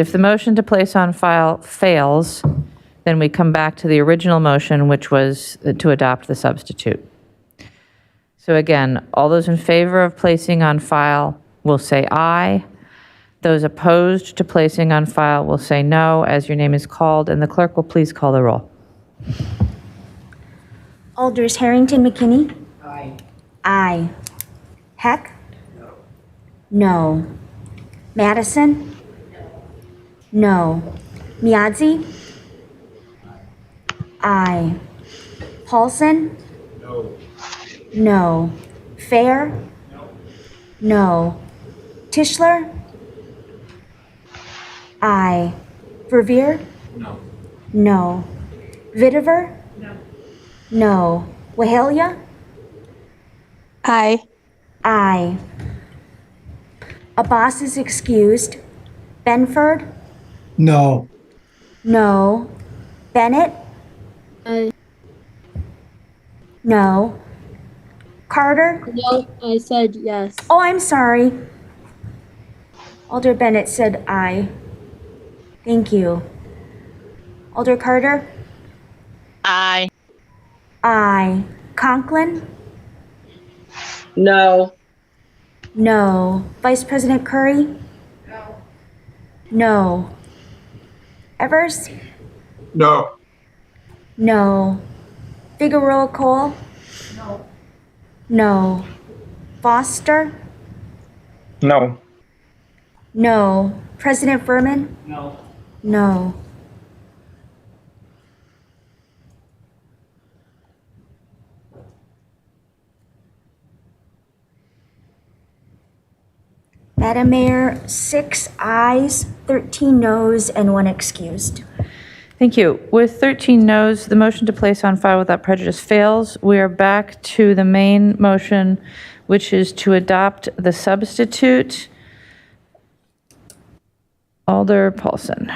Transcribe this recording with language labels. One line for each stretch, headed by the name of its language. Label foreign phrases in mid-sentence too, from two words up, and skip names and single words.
English: If the motion to place on file fails, then we come back to the original motion, which was to adopt the substitute. So again, all those in favor of placing on file will say aye. Those opposed to placing on file will say no as your name is called, and the clerk will please call the roll. Alders Harrington McKinney? Aye. Aye. Heck? No. No. Madison? No. Miadzi? Aye. Paulson? No. No. Fair? No. No. Tischler? Aye. Verveer? No. No. Vitiver? No. No. Wahalia? Aye. Aye. Abbas is excused. Benford? No. No. Bennett? Aye. No. Carter? No, I said yes. Oh, I'm sorry. Alder Bennett said aye. Thank you. Alder Carter? Aye. Aye. Conklin? No. No. Vice President Curry? No. No. Evers? No. No. Figueroa Cole? No. No. Foster? No. No. President Furman? No. No. Madam Mayor, 6 ayes, 13 noes, and 1 excused. Thank you. With 13 noes, the motion to place on file without prejudice fails. We are back to the main motion, which is to adopt the substitute. Alder Paulson.